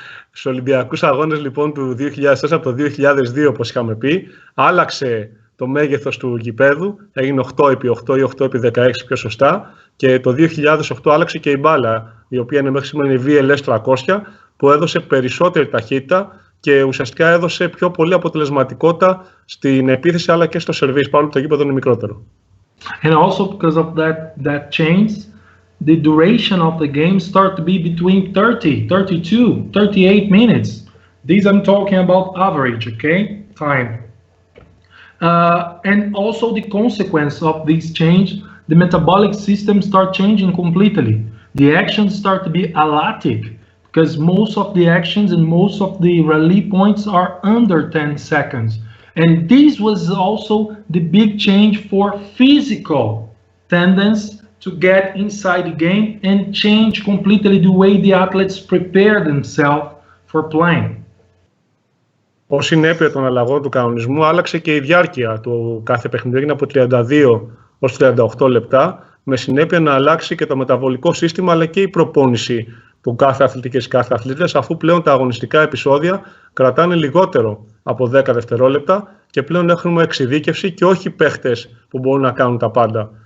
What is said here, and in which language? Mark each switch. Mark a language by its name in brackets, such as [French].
[Greek] Στους Ολυμπιακούς Αγώνες λοιπόν του 2004, από το 2002 όπως είχαμε πει, άλλαξε το μέγεθος του γηπέδου, έγινε 8x8 ή 8x16 πιο σωστά, και το 2008 άλλαξε και η μπάλα, η οποία είναι μέχρι σήμερα η VLS 300, που έδωσε περισσότερη ταχύτητα και ουσιαστικά έδωσε πιο πολύ αποτελεσματικότητα στην επίθεση αλλά και στο σερβίς, παρόλο που το γήπεδο είναι μικρότερο. [English] And also because of that change, the duration of the game start to be between 30, 32, 38 minutes. These I'm talking about average, okay, time. And also the consequence of this change, the metabolic system start changing completely. The actions start to be erratic because most of the actions and most of the rally points are under 10 seconds. And this was also the big change for physical tendency to get inside the game and change completely the way the athletes prepare themselves for playing. [Greek] Ως συνέπεια των αλλαγών του κανονισμού, άλλαξε και η διάρκεια του κάθε παιχνιδιού, έγινε από 32 ως 38 λεπτά, με συνέπεια να αλλάξει και το μεταβολικό σύστημα αλλά και η προπόνηση του κάθε αθλητή και της κάθε αθλήτριας, αφού πλέον τα αγωνιστικά επεισόδια κρατάνε λιγότερο από 10 δευτερόλεπτα και πλέον έχουμε εξειδίκευση και όχι παίχτες που μπορούν να κάνουν τα πάντα.